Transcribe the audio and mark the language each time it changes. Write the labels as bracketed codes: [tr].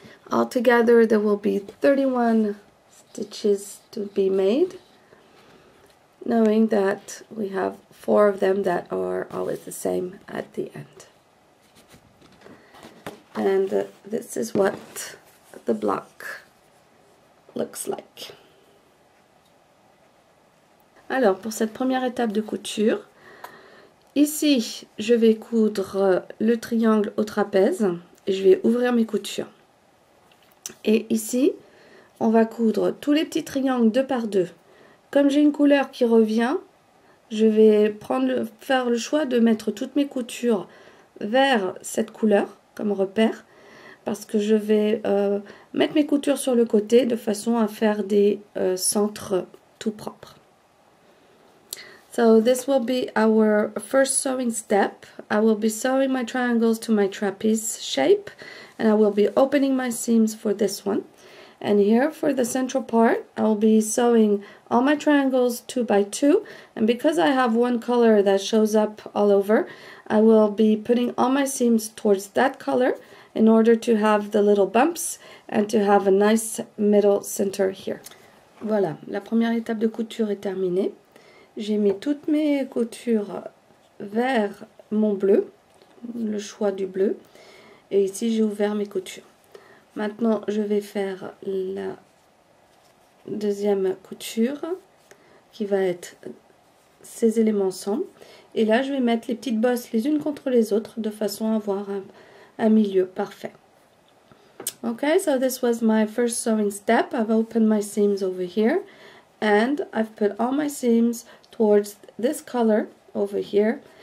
[en] Altogether, there will be 31 stitches to be made, knowing that we have 4 of them that are always the same at the end. And this is what the block looks like. [fr] Alors, pour cette première étape de couture, ici, je vais coudre le triangle au trapèze et je vais ouvrir mes coutures. Et ici, on va coudre tous les petits triangles 2 par 2. Comme j'ai une couleur qui revient, je vais faire le choix de mettre toutes mes coutures vers cette couleur comme repère, parce que je vais mettre mes coutures sur le côté de façon à faire des centres tout propres. [en] So this will be our first sewing step. I will be sewing my triangles to my trapeze shape, and I will be opening my seams for this one. And here for the central part, I will be sewing all my triangles 2 by 2. And because I have one color that shows up all over, I will be putting all my seams towards that color in order to have the little bumps and to have a nice middle center here. [fr] Voilà, la première étape de couture est terminée. J'ai mis toutes mes coutures vers mon bleu, le choix du bleu. Et ici, j'ai ouvert mes coutures. Maintenant, je vais faire la deuxième couture qui va être ces éléments ensemble. Et là, je vais mettre les petites bosses les unes contre les autres de façon à avoir un milieu parfait. [en] Okay, so this was my first sewing step. I've opened my seams over here and I've put all my seams towards this color over here.